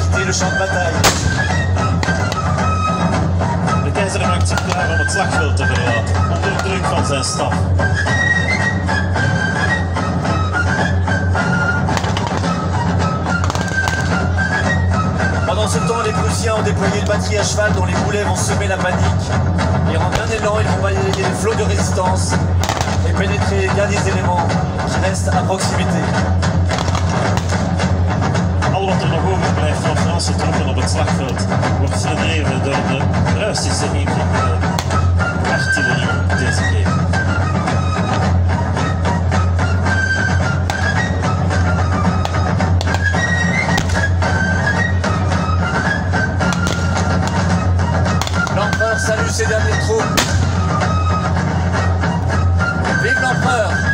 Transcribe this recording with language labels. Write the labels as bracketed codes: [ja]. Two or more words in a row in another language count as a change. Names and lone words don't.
[fr] le champ de bataille. [nl] De keizer maakt zich klaar om het slagveld te verlaten, onder druk van zijn staf. [fr] Pendant ce temps, les Prussiens ont déployé une batterie à cheval dont les boulets vont semer la panique. Et en un élan, ils vont balayer les flots de résistance et pénétrer les derniers éléments qui restent à proximité. [nl] Al wat er nog overblijft van Franse troepen op het slagveld wordt verdreven door de Russische invloed artillerie deze keer. [fr] L'empereur salue ses dernières troupes. Vive l'empereur!